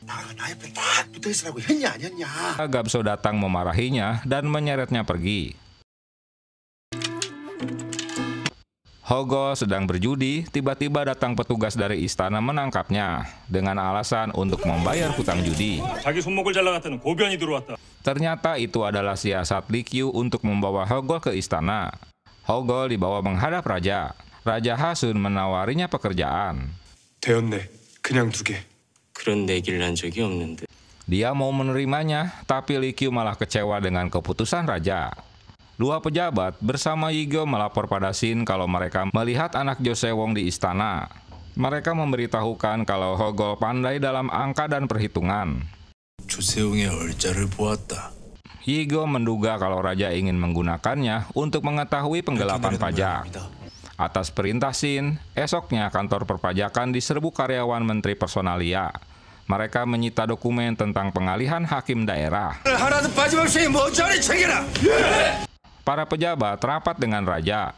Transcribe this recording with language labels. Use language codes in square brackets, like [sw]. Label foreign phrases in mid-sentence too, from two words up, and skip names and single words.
[id] Gabso datang memarahinya dan menyeretnya pergi. Hogo sedang berjudi, tiba-tiba datang petugas dari istana menangkapnya dengan alasan untuk membayar hutang judi. [ko] 자기 손목을 잘라갔다는 고변이 들어왔다. [id] Ternyata itu adalah siasat Lee Kyu untuk membawa Hogo ke istana. Hogo dibawa menghadap raja. Raja Hasun menawarinya pekerjaan. [ko] 되었네. 그냥 두게. 그런 내기를 한 적이 없는데. [id] Dia mau menerimanya, tapi Lee Kyu malah kecewa dengan keputusan raja. 2 pejabat bersama Yigyo melapor pada Shin kalau mereka melihat anak Jo Sewong di istana. Mereka memberitahukan kalau Hogo pandai dalam angka dan perhitungan. [ko] 조세웅의 얼자를 보았다. [id] Yigyo menduga kalau raja ingin menggunakannya untuk mengetahui penggelapan pajak. Atas perintah Shin, esoknya kantor perpajakan diserbu karyawan Menteri Personalia. Mereka menyita dokumen tentang pengalihan hakim daerah. Para pejabat rapat dengan raja.